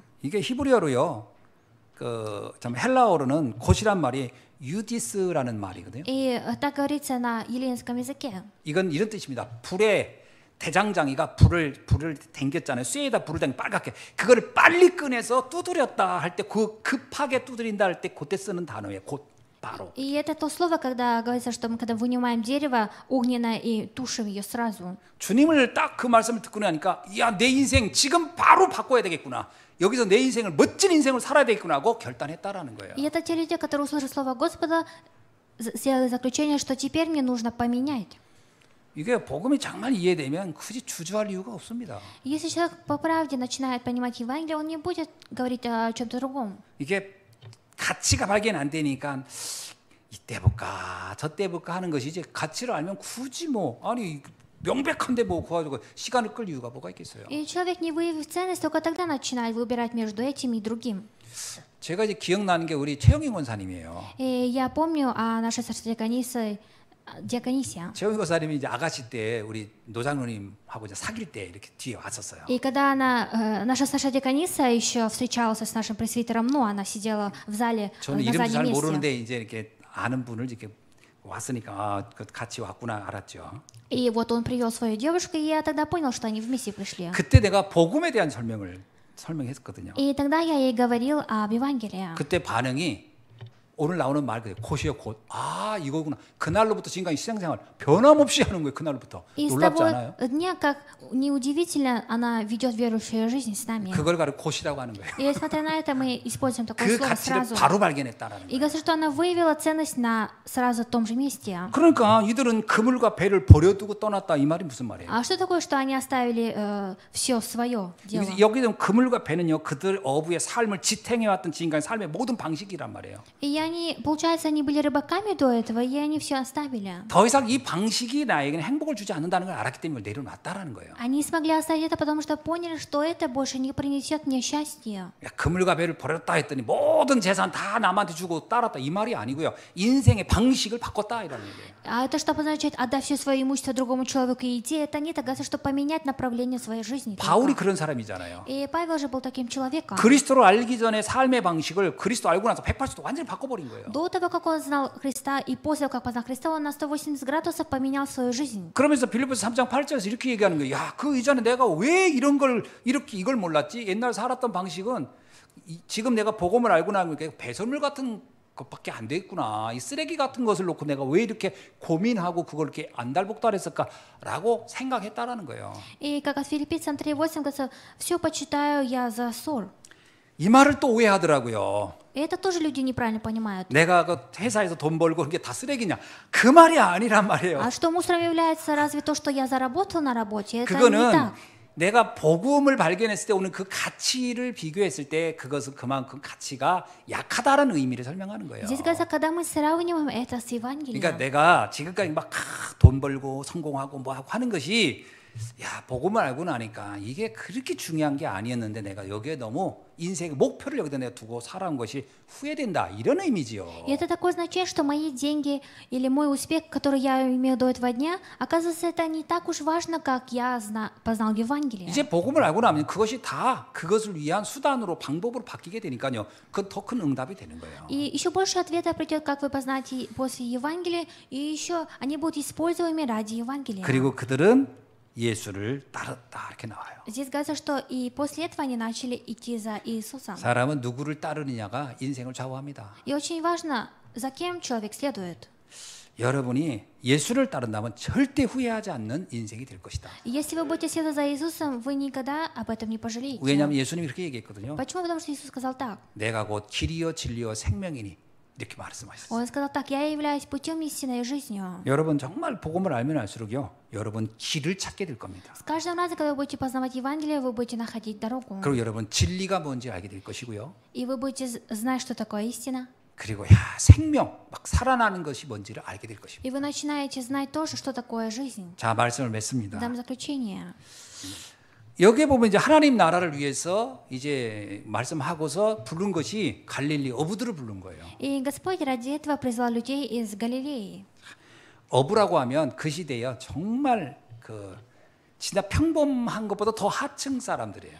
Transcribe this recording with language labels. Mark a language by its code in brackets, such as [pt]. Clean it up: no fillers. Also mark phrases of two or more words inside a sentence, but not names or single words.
[ko] 이게 히브리어로요. 참 헬라어로는 곧이란 말이 유디스라는 말이거든요. [ru] И так говорится на еллинском языке. [ko] 이건 이런 뜻입니다. 불에 대장장이가 불을 당겼잖아요. 쇠에다 불을 당겨 빨갛게. 그거를 빨리 꺼내서 두드렸다 할 때 그 급하게 두드린다 할 때 그때 쓰는 단어예요. 곧 바로. [ru] И это то слово, когда говорится, что мы когда вынимаем дерево огненное и тушим ее сразу. [ko] 주님을 딱 그 말씀을 듣고 나니까 야, 내 인생 지금 바로 바꿔야 되겠구나. 여기서 내 인생을 멋진 인생을 살아야 되겠구나 하고 결단했다라는 거예요. [ru] И это те люди, которые услышали слово Господа, сделали заключение, что теперь мне нужно поменять. [ko] 이게 복음이 정말 이해되면 굳이 주저할 이유가 없습니다. [ru] Если человек по правде начинает понимать Евангелие, он не будет говорить о чем-то другом. [ko] 이게 가치가 발견 안 되니까 이때 볼까 저때 볼까 하는 것이 이제 가치를 알면 굳이 아니 명백한데 가지고 시간을 끌 이유가 뭐가 있겠어요. [ru] И человек, не выявив ценность, только тогда начинает выбирать между этим и другим. [ko] 제가 이제 기억나는 게 우리 최영희 원사님이에요. [ru] И я помню о нашей сестре Диаконисия. [ko] 최영희 원사님이 이제 아가씨 때 우리 노장로님하고 이제 사귈 때 이렇게 뒤에 왔었어요. [ru] И когда наша Саша Диакониса еще встречалась с нашим пресвитером, она сидела в зале [ko] 저는 [ru] на [ko] 이름도 잘 [ru] заднем месте. [ko] 모르는데 이제 이렇게 아는 분을 이렇게 왔으니까 같이 왔구나 알았죠. [ru] И вот он привел свою девушку, и я тогда понял, что они вместе пришли. [ko] 그때 내가 복음에 대한 설명했거든요. [ru] И тогда я ей говорил об Евангелии. [ko] 그때 반응이 오늘 나오는 말 그대로 곧이요 곧. 이거구나. 그날로부터 지금까지 신앙생활 변함없이 하는 거예요. 그날부터. [ru] И с [ko] 놀랍지 [ru] того [ko] 않아요? [ru] дня, как неудивительно, она ведет верующую жизнь с нами. [ko] 그걸 가지고 곧이라고 하는 거예요. [ru] И несмотря на это, мы используем такое [ko] 그 [ru] слово [ko] 가치를 [ru] сразу. [ko] 바로 발견했다라는 [ru] И [ko] 거예요. [ru] говорится, что она выявила ценность на сразу том же месте. [ko] 그러니까 이들은 그물과 배를 버려두고 떠났다 이 말이 무슨 말이에요? [ru] А что такое, что они оставили все свое дело? [ko] 여기는 그물과 배는요 그들 어부의 삶을 지탱해왔던 지금까지 삶의 모든 방식이란 말이에요. [ru] И я получается, они были рыбаками до этого, и они все оставили. [ko] 더 이상 이 방식이 나에게는 행복을 주지 않는다는 걸 알았기 때문에 내려놨다라는 거예요. [ru] Они смогли оставить это, потому что поняли, что это больше не принесет мне счастья. [ko] 야, 그물과 배를 버렸다 했더니 모든 재산 다 남한테 주고 따랐다 이 말이 아니고요. 인생의 방식을 바꿨다 이라는 얘기예요. [ru] А это что обозначает, отдав все свое имущество другому человеку и идти? Это нет, оказывается, чтобы поменять направление своей жизни. [ko] 바울이 그런 사람이잖아요. [ru] И Павел же был таким человеком. [ko] 그리스도를 알기 전에 삶의 방식을 그리스도 알고 나서 180도 완전히 바꿔버린 거예요. [ru] До того, как он знал Христа, и после того, как познал Христа, он на 180 градусов поменял свою жизнь. [ko] 그러면서 빌립보서 3장 8절에서 이렇게 얘기하는 거예요. 야, 그 이전에 내가 왜 이런 걸 이렇게 이걸 몰랐지? 옛날 살았던 방식은 지금 내가 복음을 알고 나니까 배설물 같은 것밖에 안 됐구나. 이 쓰레기 같은 것을 놓고 내가 왜 이렇게 고민하고 그걸 이렇게 안달복달했을까라고 생각했다라는 거예요. [ru] И как от Филиппийцам 3:8 говорится, все почитаю я за ссор. [ko] 이 말을 또 오해하더라고요. [ru] И это тоже люди неправильно понимают. [ko] 내가 그 회사에서 돈 벌고 그게 다 쓰레기냐? 그 말이 아니란 말이에요. [ru] А что мусором является разве то, что я заработал на работе? Это не [ko] 그거는 [ru] так. [ko] 내가 복음을 발견했을 때 오는 그 가치를 비교했을 때 그것은 그만큼 가치가 약하다라는 의미를 설명하는 거예요. [ru] Здесь говорится, когда мы сравниваем это с Евангелием. [ko] 그러니까 내가 지금까지 막 돈 벌고 성공하고 뭐 하는 것이 야, 복음을 알고 나니까 이게 그렇게 중요한 게 아니었는데 내가 여기에 너무 인생의 목표를 여기다 내가 두고 살아온 것이 후회된다 이런 의미지요. [ru] И это такое означает, что мои деньги или мой успех, который я имел до этого дня, оказывается, это не так уж важно, как я познал Евангелие. [ko] 이제 복음을 알고 나면 그것이 다 그것을 위한 수단으로 방법으로 바뀌게 되니까요. 그건 더 큰 응답이 되는 거예요. [ru] И еще больше ответов придет, как вы познаете после Евангелия, и еще они будут используемы ради Евангелия. [ko] 그리고 그들은 예수를 따랐다 이렇게 나와요. [ru] Здесь говорится, что и после этого они начали идти за Иисусом. [ko] 사람은 누구를 따르느냐가 인생을 좌우합니다. [ru] И очень важно, за кем человек следует. [ko] 여러분이 예수를 따른다면 절대 후회하지 않는 인생이 될 것이다. [ru] И если вы будете следовать за Иисусом, вы никогда об этом не пожалеете. [ko] 왜냐하면 예수님이 그렇게 얘기했거든요. [ru] Почему? Потому что Иисус сказал так. [ko] 내가 곧 길이요 진리요 생명이니 이렇게 말씀하셨어요. [ru] Он сказал так: я являюсь путем, истиной и жизнью. [ko] 여러분 정말 복음을 알면 알수록요, 여러분 길을 찾게 될 겁니다. [ru] С каждым разом, когда вы будете познавать Евангелие, вы будете находить дорогу. [ko] 그리고 여러분 진리가 뭔지 알게 될 것이고요. [ru] И вы будете знать, что такое истина. [ko] 그리고 야 생명 막 살아나는 것이 뭔지를 알게 될 것입니다. [ru] И вы начинаете знать тоже, что такое жизнь. [ko] 자 말씀을 맺습니다. [ru] Дам заключение. [ko] 여기에 보면 이제 하나님 나라를 위해서 이제 말씀하고서 부른 것이 갈릴리 어부들을 부른 거예요. И Господь ради этого призвал людей из Галилеи. 어부라고 하면 그 시대에 정말 그 진짜 평범한 것보다 더 하층 사람들이에요.